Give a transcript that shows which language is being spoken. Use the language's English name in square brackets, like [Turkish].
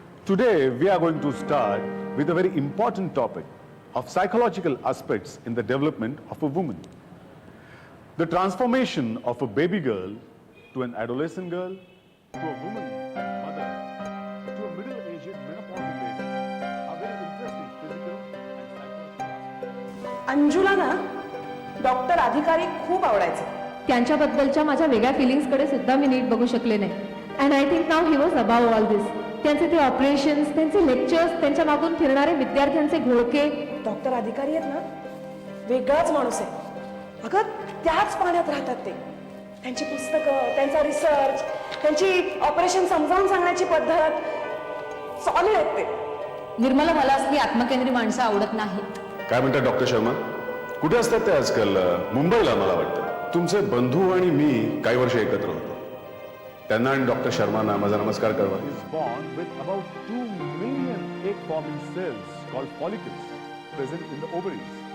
[English] Today, we are going to start with a very important topic of psychological aspects in the development of a woman. The transformation of a baby girl to an adolescent girl, to a woman, mother, to a middle-aged menopausal lady are very interesting physical and psychological aspects. [Marathi] Anjula ना doctor अधिकारी खूप आवडायचे. त्यांच्याबद्दलच्या माझ्या वेगळ्या फिलिंग्सकडे सुद्धा मी नीट बघू शकले नाही. [English] And I think now he was above all this. [Marathi] त्यांचे ते ऑपरेशन्स, त्यांचे लेक्चर्स, त्यांच्या मागून फिरणारे विद्यार्थ्यांचे घोळके. डॉक्टर अधिकारी आहेत ना, वेगळाच माणूस आहे. अगं त्याच पाण्यात राहतात ते. त्यांची पुस्तकं, त्यांचा रिसर्च, त्यांची ऑपरेशन समजावून सांगण्याची पद्धत सॉलिड आहेत ते. निर्मला, मला असली आत्मकेंद्री माणसं आवडत नाहीत. काय म्हणतात डॉक्टर शर्मा? कुठे असतात ते आजकाल? मुंबईला मला वाटतं. तुमचे बंधू आणि मी काही वर्ष एकत्र होतो. त्यांना आणि डॉक्टर शर्मांना माझा नमस्कार कळवा. [English] Is born with about 2 million egg-forming cells called follicles present in the ovaries.